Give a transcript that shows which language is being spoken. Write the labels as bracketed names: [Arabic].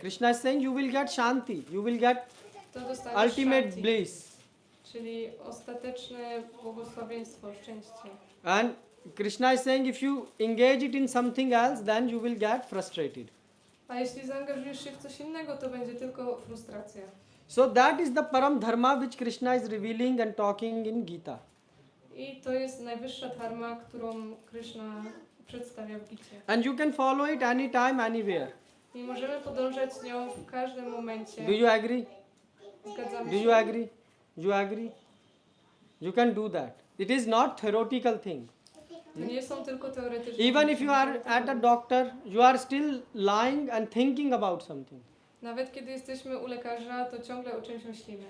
[English] Krishna is saying you will get Shanti, you will get [Polish] to dostaniesz [English] ultimate shanti, bliss. [Polish] czyli ostateczne błogosławieństwo, szczęście. [English] And Krishna is saying if you engage it in something else, then you will get frustrated. [Polish] A jeśli zaangażujesz się w coś innego, to będzie tylko frustracja. [English] So that is the param dharma which Krishna is revealing and talking in Gita. [Polish] I to jest najwyższa dharma, którą Krishna przedstawia w Gicie. [English] And you can follow it anytime, anywhere. [Polish] I możemy podążać nią w każdym momencie. [English] Do you agree? [Polish] Zgadzamy [English] Do [Polish] się? [English] you agree? You agree? You can do that. It is not theoretical thing. [Polish] To nie są tylko teoretyczne. [English] Even if you are at a doctor, you are still lying and thinking about something. [Polish] Nawet kiedy jesteśmy u lekarza, to ciągle o czymś myślimy.